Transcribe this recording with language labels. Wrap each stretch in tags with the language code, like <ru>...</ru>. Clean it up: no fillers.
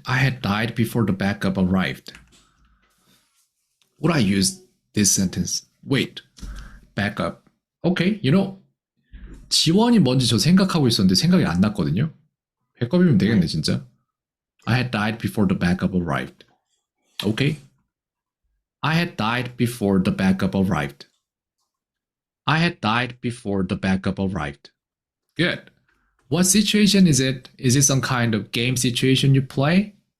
<en>I had died before the backup arrived. Would I use this sentence? Wait. Backup. Okay.</en> <ko>지원이 뭔지 저 생각하고 있었는데 생각이 안 났거든요. 백업이면 되겠네, 진짜.</ko> <en>I had died before the backup arrived. Okay. I had died before the backup arrived. I had died before the backup arrived. Good. What situation is it? Is it some kind of game situation you play?</en>